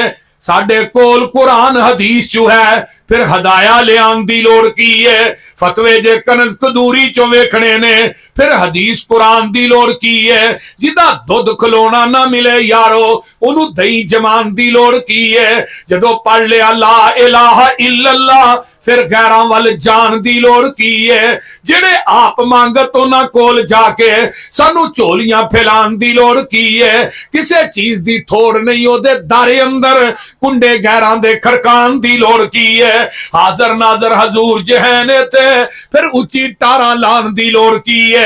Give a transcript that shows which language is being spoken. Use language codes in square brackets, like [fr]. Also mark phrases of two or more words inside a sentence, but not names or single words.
[pa] ساڈے کول قرآن حدیث چوں ہے، پھر ہدایہ لیان دی لوڑ کی ہے. فتوے جے کنز قدوری چوں ویکھنے نے، پھر حدیث قرآن دی لوڑ کی ہے. جیدا دُدھ کھلونا نہ ملے یارو، انہوں دہی جمان دی لوڑ کی ہے. جدوں پڑھ لیا [ar] لا إله إلا الله, [pa] پھر غیراں وَل جان دی لوڑ کی ہے. جیہڑے آپ منگت انہاں کول جاکے سانوں جھولیاں پھیلان دی لوڑ کی ہے. کسے چیز دی تھوڑ نہیں، اودے دارے اندر کنڈے غیراں دے کھڑکان دی لوڑ کی ہے. حاضر ناظر حضور جہن تھے، پھر اچی ٹارا لان دی لوڑ کی ہے.